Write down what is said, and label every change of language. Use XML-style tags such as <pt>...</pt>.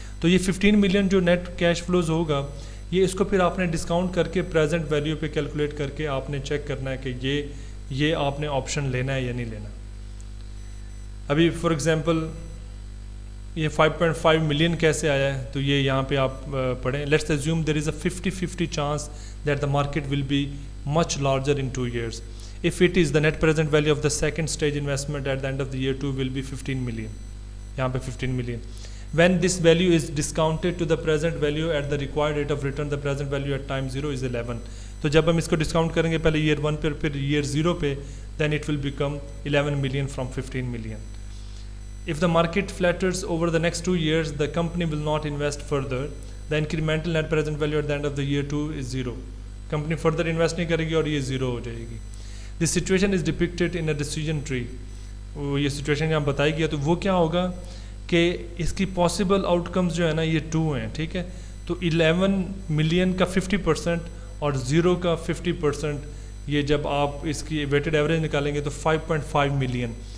<ur>تو یہ 15 ملین جو نیٹ کیش فلوز ہوگا یہ اس کو پھر آپ نے ڈسکاؤنٹ کر کے پریزنٹ ویلیو پہ کیلکولیٹ کر کے آپ نے چیک کرنا ہے کہ یہ آپ نے آپشن لینا ہے یا نہیں لینا. ابھی فار ایگزامپل یہ 5.5 ملین کیسے آیا ہے؟ تو یہ یہاں پہ آپ پڑھیں.</ur> <en>Let's assume there is a 50-50 chance that the market will be much larger in 2 years. If it is, the net present value of the second stage investment at the end of the year 2 will be 15 million.</en> <ur>یہاں پہ 15 million.</ur> <en>When this value is discounted to the present value at the required rate of return, the present value at time 0 is 11.</en> <ur>تو جب ہم اس کو discount کریں گے پہلے year 1 پہ پھر year 0 پہ,</ur> <en>then it will become 11 million from 15 million. If the market flatters over the next 2 years, the company will not invest further. The incremental net present value at the end of the year 2 is 0. Company further invest</en> <ur>نہیں کرے گی اور یہ 0 ہو جائے گی.</ur> <en>This situation is depicted in a decision tree.</en> <ur>وہ یہ situation یہاں بتائی گیا. تو وہ کیا ہوگا کہ اس کی پاسبل آؤٹ کمز جو ہے نا یہ 2 ہیں, ٹھیک ہے. تو 11 ملین کا 50% اور 0 کا 50%, یہ جب آپ اس کی ویٹڈ ایوریج نکالیں گے تو 5.5 ملین.</ur>